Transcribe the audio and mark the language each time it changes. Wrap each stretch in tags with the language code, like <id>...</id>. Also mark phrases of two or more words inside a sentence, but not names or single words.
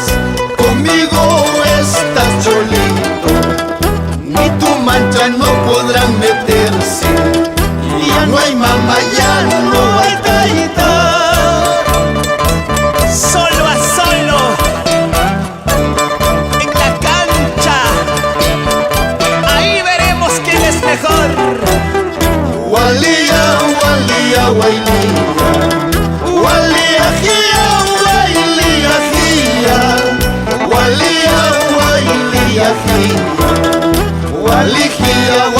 <es>Conmigo estás solito, ni tu mancha no podrá meterse. Y ya no hay mamá, ya no hay taita. Solo a solo en la cancha. Ahí veremos quién es mejor. Walía, walía, wailía, walía, gia, wailía, gia, walía, wailía, gia, walía.</es>